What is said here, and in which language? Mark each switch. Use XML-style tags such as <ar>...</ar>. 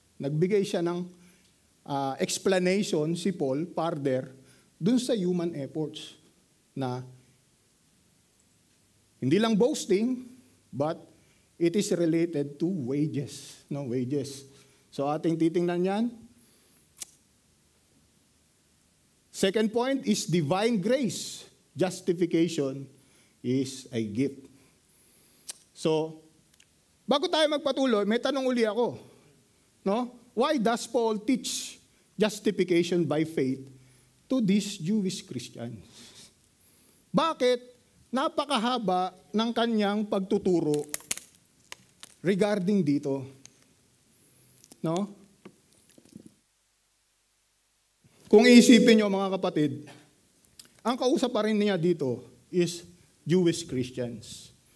<tl>Nagbigay siya ng explanation si Paul further dun sa human efforts na hindi lang boasting,</tl> <en>but it is related to wages. No, wages.</en> <tl>So ating titingnan yan.</tl> <en>Second point is divine grace. Justification is a gift.</en> <tl>So, bago tayo magpatuloy, may tanong uli ako. No?</tl> <en>Why does Paul teach justification by faith to these Jewish Christians?</en> <tl>Bakit napakahaba ng kanyang pagtuturo regarding dito? No? Kung iisipin nyo mga kapatid, ang kausap pa rin niya dito</tl> <en>is Jewish Christians.</en>